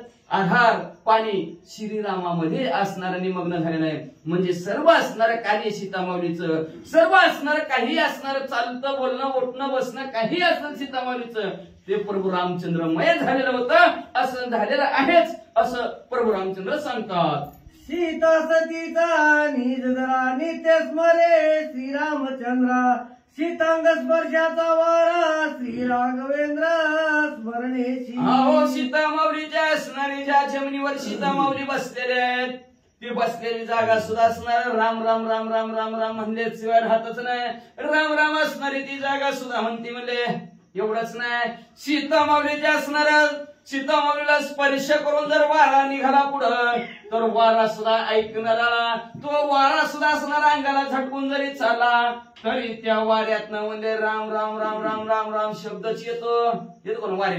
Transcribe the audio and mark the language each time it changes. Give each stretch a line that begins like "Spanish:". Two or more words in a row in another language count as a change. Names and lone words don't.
Marathi: आधार पाणी श्रीरामामध्ये असणारं निमग्न झालेलं आहे. म्हणजे सर्व असणारं कार्य सीतामाऊलीचं, सर्व असणारं काही असणारं चालतं बोलणं उठणं बसणं काही असणार सीतामाऊलीचं ते प्रभू रामचंद्रमय झालेलं होतं. असं झालेलं आहेच असं प्रभू रामचंद्र सांगतात. सीता सतीचा निज जरा नित्य स्मरे श्रीरामचंद्रा सीतांग स्पर्शाचा वारा श्री राघवेंद्र स्मरणेशी. हो सीता माऊलीच्या असणारी ज्या जमिनीवर सीता माऊली बसलेले आहेत ती बसलेली जागा सुद्धा असणार राम राम राम राम राम राम म्हणले शिवाय राहतच नाही. राम राम असणारी ती जागा सुद्धा म्हणती म्हणले. एवढंच नाही सीता माऊलीच्या असणार सीता माऊलीला स्पर्श करून जर वारा निघाला पुढं तर वारा सुद्धा ऐकणारा तो वारा सुद्धा असणार अंगाला झटकून जरी चालला तरी त्या वाऱ्यातनं म्हणजे राम राम राम राम राम राम शब्दच येतो कोण वारे.